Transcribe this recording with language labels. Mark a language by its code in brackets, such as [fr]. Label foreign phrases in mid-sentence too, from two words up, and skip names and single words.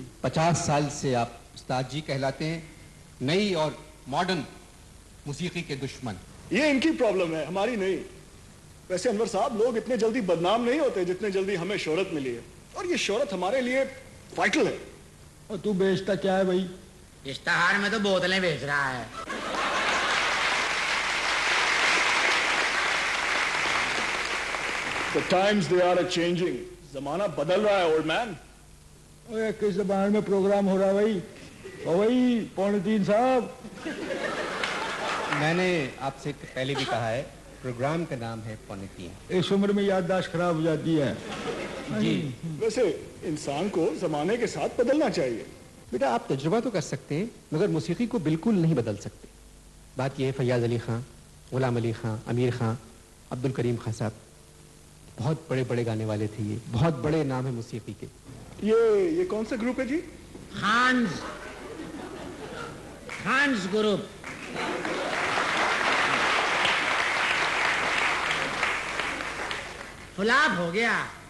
[ur] 50 سال سے آپ استاد جی کہلاتے ہیں۔ نئی اور ماڈرن موسیقی کے دشمن. یہ ان کی پرابلم ہے، ہماری نہیں۔ ویسے انور صاحب، لوگ اتنے جلدی بدنام نہیں ہوتے جتنے جلدی ہمیں شہرت ملی ہے، اور یہ شہرت ہمارے لیے وائٹل ہے. اور تو بیچتا کیا ہے بھائی? اشتہار میں تو بوتلیں بیچ رہا ہے. [en] The times they are changing. [ur] زمانہ بدل رہا ہے [en] old man. [ur] اوئے کس زبان میں پروگرام ہو رہا ہے بھائی? او بھائی پونے 3 صاحب. میں نے آپ سے پہلے بھی کہا ہے، پروگرام کا نام ہے پونے 3. اس عمر میں یادداشت خراب ہو جاتی ہے جی. ویسے انسان کو زمانے کے ساتھ بدلنا چاہیے. بیٹا آپ تجربہ تو کر سکتے ہیں، مگر موسیقی کو بالکل نہیں بدل سکتے. بات یہ ہے، فیاض علی خاں، غلام علی خاں، امیر خاں، عبدل کریم خاں صاحب بہت بڑے بڑے گانے والے تھے. یہ بہت بڑے نام ہے موسیقی کے. یہ کون سا گروپ ہے جی? خانز گروپ. فلاپ ہو گیا.